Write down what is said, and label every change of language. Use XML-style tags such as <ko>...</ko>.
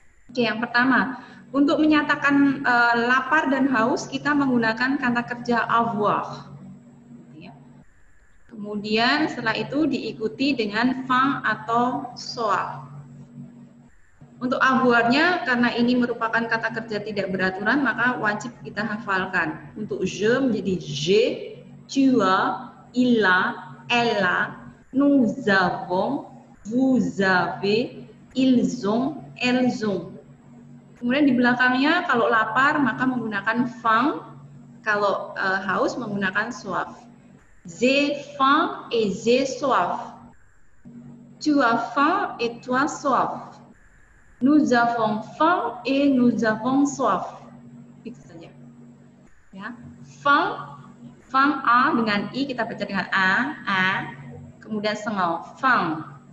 <id>Oke, yang pertama, untuk menyatakan lapar dan haus kita menggunakan kata kerja avoir. Kemudian setelah itu diikuti dengan faim atau soif. Untuk avoirnya, karena ini merupakan kata kerja tidak beraturan, maka wajib kita hafalkan. Untuk je menjadi je,</id> <fr>tu as, il a, elle a, nous avons, vous avez, ils ont, elles ont.</fr> <id>Kemudian di belakangnya kalau lapar maka menggunakan faim, kalau haus menggunakan soif.</id> <fr>J'ai faim et j'ai soif. Tu as faim et tu as soif. Nous avons faim et nous avons soif.</fr> <id>Itu saja. Ya. Faim a dengan i kita baca dengan a. Kemudian sengau faim.</id>